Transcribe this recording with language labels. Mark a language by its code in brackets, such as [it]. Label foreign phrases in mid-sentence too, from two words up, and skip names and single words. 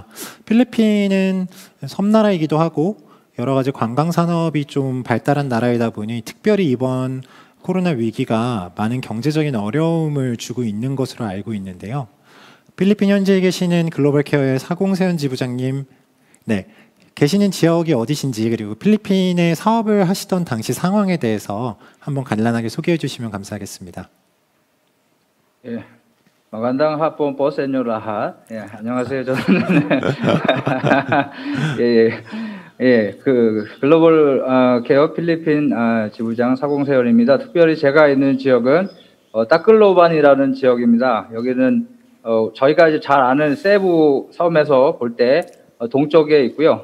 [ko] 필리핀은 섬나라이기도 하고 여러 가지 관광 산업이 좀 발달한 나라이다 보니 특별히 이번 코로나 위기가 많은 경제적인 어려움을 주고 있는 것으로 알고 있는데요. 필리핀 현지에 계시는 글로벌케어의 사공세현 지부장님, 네, 계시는 지역이 어디신지 그리고 필리핀에 사업을 하시던 당시 상황에 대해서 한번 간단하게 소개해 주시면 감사하겠습니다. 예, [tl] magandang hapon po sa inyo lahat. [ko] 예, 안녕하세요. 저는 그 글로벌 케어 필리핀 지부장 사공세현입니다. 특별히 제가 있는 지역은 따클로반이라는 지역입니다. 여기는 저희가 이제 잘 아는 세부 섬에서 볼 때 동쪽에 있고요.